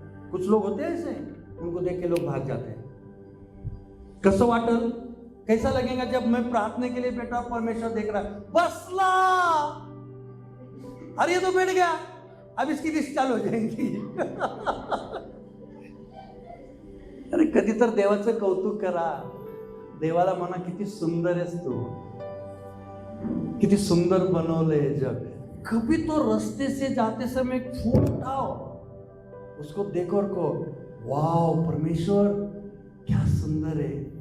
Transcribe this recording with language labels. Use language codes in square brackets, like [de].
[hi] कुछ लोग होते हैं ऐसे, उनको देख के लोग भाग जाते हैं। [mr] कसं वाटल? [hi] कैसा लगेगा जब मैं प्रार्थना के लिए बैठा हूं, परमेश्वर देख रहा है, बसला, अरे ये तो बैठ गया, अब इसकी लिस्ट चालू हो जाएगी. [mr] अरे कधी तर देवाचं कौतुक करा. देवाला म्हणा किती सुंदर आहेस तू, किती सुंदर बनवलंय जग. [hi] कभी तो रास्ते से जाते समय एक फूल उठाओ, उसको देखो और को वाओ परमेश्वर क्या सुंदर है.